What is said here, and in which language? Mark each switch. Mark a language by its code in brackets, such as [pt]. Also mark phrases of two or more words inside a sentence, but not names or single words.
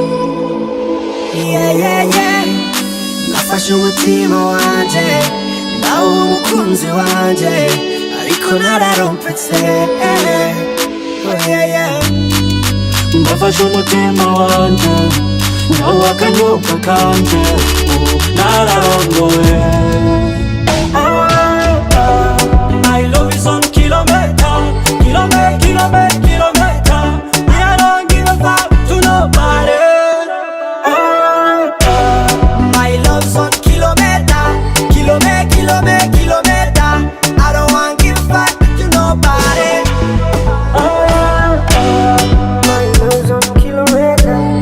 [rn] yeah nafashe umutima wanje nawe umukunzi wanje ariko nararompetse [en] oh yeah [rn] mbafashe umutima wanje nawe akanyobwa kanje nararongoye [en] my love is on kilometa I don't give a fuck to nobody my love's on kilometa I don't want give back to nobody my love's on kilometa